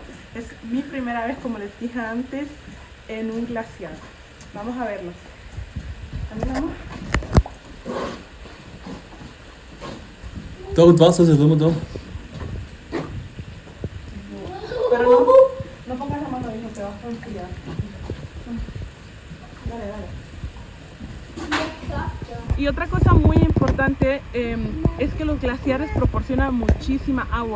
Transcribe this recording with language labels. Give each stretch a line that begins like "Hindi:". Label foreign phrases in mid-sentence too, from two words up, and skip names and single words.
Spanish: Es mi primera vez, como les dije antes, en un glaciar. Vamos a verlo. ¿Vamos?
German: Da und Wasser ist immer da.
Spanish: Pero no pongas la mano, hijo, te vas a enfriar. Dale. Y otra cosa muy importante es que los glaciares proporcionan muchísima agua.